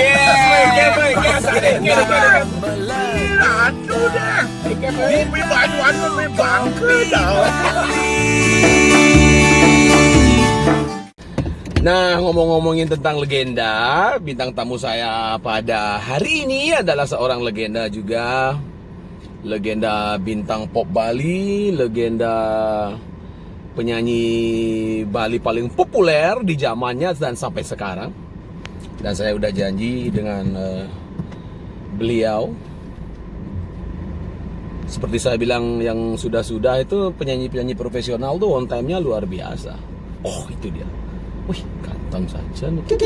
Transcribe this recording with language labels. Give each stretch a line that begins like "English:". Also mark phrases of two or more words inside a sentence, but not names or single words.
Indonesian: Aduh dah. Kopi Banyuwangi lebih bangke dah. Nah, ngomong-ngomongin tentang legenda, bintang tamu saya pada hari ini adalah seorang legenda juga. Legenda bintang pop Bali, legenda penyanyi Bali paling populer di zamannya dan sampai sekarang. Dan saya udah janji dengan beliau. Seperti saya bilang yang sudah-sudah itu penyanyi-penyanyi profesional tuh
English: on time-
Indonesian: nya luar biasa. Oh, itu dia. Wih, ganteng saja nih.